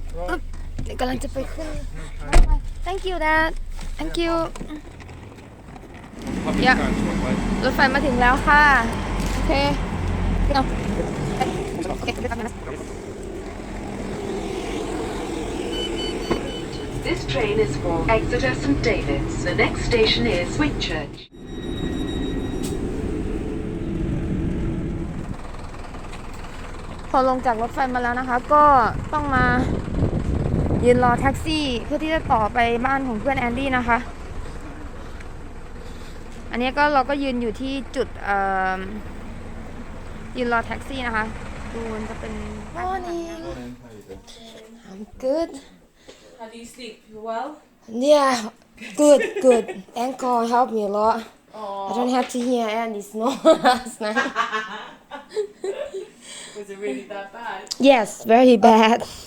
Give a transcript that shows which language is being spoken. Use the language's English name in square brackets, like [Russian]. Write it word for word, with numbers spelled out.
[Thai] อึ๊บเดี๋ยวกำลังจะไปขึ้นรถไฟ [English] thank you dad thank you public Yeah. transport like [Thai] รถไฟมาถึงแล้วค่ะ โอเคเอาเก็บไปก่อนนะ [English] This train is for Exeter Saint David's. The next station is Whitchurch. [Thai] พอลงจากรถไฟมาแล้วนะคะ ก็ต้องมายืนรอแท็กซี่เพื่อที่จะต่อไปบ้านของเพื่อนแอนดี้นะคะ อันนี้ก็เราก็ยืนอยู่ที่จุดเอิ่มยืนรอแท็กซี่นะคะ ดูมันจะเป็น [English] Morning I'm good How do you sleep? You well? yeah good good thank God help me a lot I Oh, don't have to hear any snow last night was it really that bad? Yes, very bad.